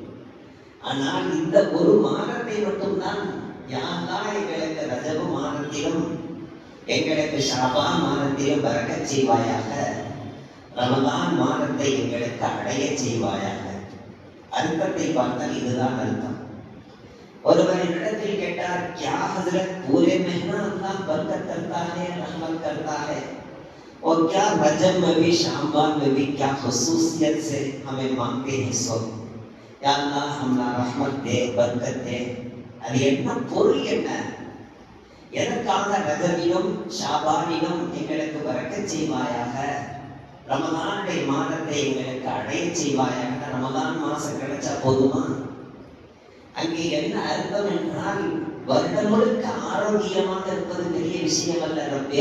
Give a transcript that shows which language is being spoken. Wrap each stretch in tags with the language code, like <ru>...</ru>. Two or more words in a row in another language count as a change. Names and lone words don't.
<ta>ஆனால் இந்த ஒரு மாதத்தை மட்டும்தான் யாரெல்லாம் எங்களுக்கு ரஜபு மாதத்திலும் எங்களுக்கு ஷாபான் மாதத்திலும் பரக்கச் செய்வாயாக, ரமதான் மாதத்தை எங்களுக்கு அடைய செய்வாயாக. அர்த்தத்தை பார்த்தால் இதுதான் அர்த்தம். ஒருவரின் இடத்தில் கேட்டார்,</ta> <ur>کیا حضرت پورے مہینہ اللہ برکت کرتا ہے، رحمت کرتا ہے، اور کیا رجب میں بھی شعبان میں بھی کیا خصوصیت سے ہمیں مانگتے ہیں سو یا اللہ ہمرا رحمت دے، برکت دے.</ur> <ta>அது என்ன பொருள், என்ன எதற்காக ரஜபிலும் ஷாபானிலும் எங்களுக்கு பரக்கத் செய்வாயாக, ரமதானுடைய மாதத்தை எங்களுக்கு அடைய செய்வாயாக. ரமதான் மாசம் கிடைச்சா போதுமா? அங்கே என்ன அர்த்தம் என்றால் வருடம் முழுக்க ஆரோக்கியமாக இருப்பது பெரிய விஷயம் அல்ல ரப்பே.</ta>